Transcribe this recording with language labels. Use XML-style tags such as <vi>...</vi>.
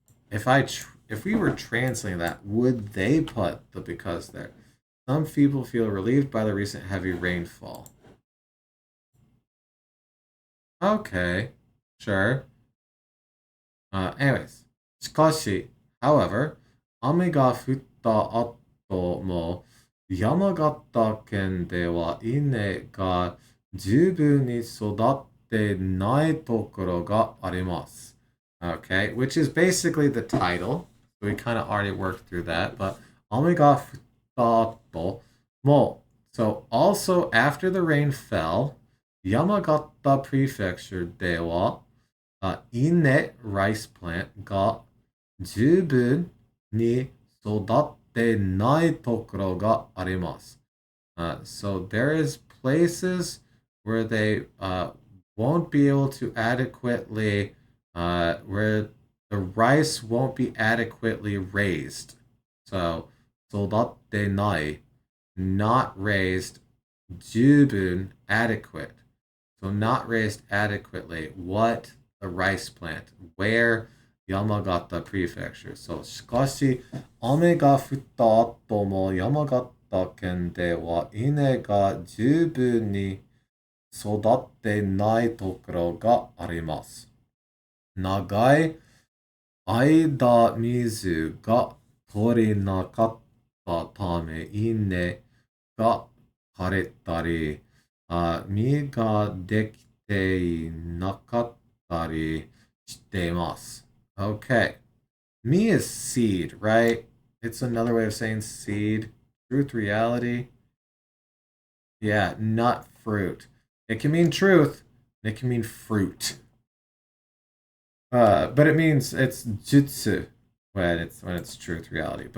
<en>If we were translating that, would they put the because there? Some people feel relieved by the recent heavy rainfall. Okay, sure. Anyways,</en> <ja>しかし,</ja> <en>however,</en> <ja>雨が降った後も、山形県では稲が十分に育ってないところがあります。</ja> <en>Okay, which is basically the title. We kind of already worked through that, but</en> <ja>雨が降った後も,</ja> <en>so also after the rain fell, Yamagata Prefecture</en> <ja>では、稲</ja> <en>rice plant</en> <ja>が十分に育ってないところがあります。</ja> <en>So there is places where they won't be able to adequately, where the rice won't be adequately raised. So</en> <ja>育ってない</ja> <en>not raised,</en> <ja>十分</ja> <en>adequate. So not raised adequately. What? The rice plant. Where? Yamagata Prefecture. So</en> <ja>しかし、雨が降った後も山形県では稲が十分に育ってないところがあります。長い間水が取れなかったため稲が枯れたり、実ができていなかったりしています。</ja> <en>Okay. Me is seed, right? It's another way of saying seed. Truth, reality. Yeah, not fruit. It can mean truth, and it can mean fruit. But it means it's jutsu when it's truth, reality.</en>